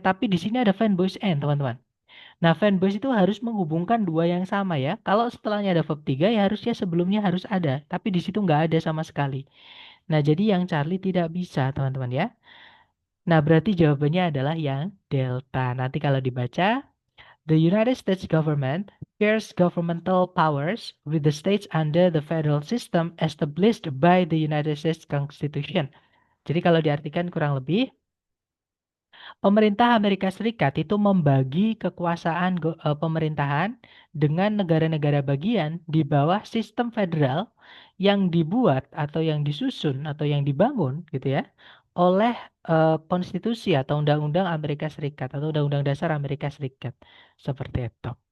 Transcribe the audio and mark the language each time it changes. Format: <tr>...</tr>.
<id>Tapi di sini ada fanboys and, teman-teman. Nah, fanboys itu harus menghubungkan dua yang sama ya. Kalau setelahnya ada verb 3 ya harusnya sebelumnya harus ada. Tapi di situ nggak ada sama sekali. Nah, jadi yang Charlie tidak bisa, teman-teman ya. Nah, berarti jawabannya adalah yang Delta. Nanti kalau dibaca,</id> <en>the United States government shares governmental powers with the states under the federal system established by the United States Constitution.</en> <id>Jadi kalau diartikan kurang lebih, pemerintah Amerika Serikat itu membagi kekuasaan pemerintahan dengan negara-negara bagian di bawah sistem federal yang dibuat atau yang disusun atau yang dibangun gitu ya oleh konstitusi atau undang-undang Amerika Serikat atau undang-undang dasar Amerika Serikat. Seperti itu.</id>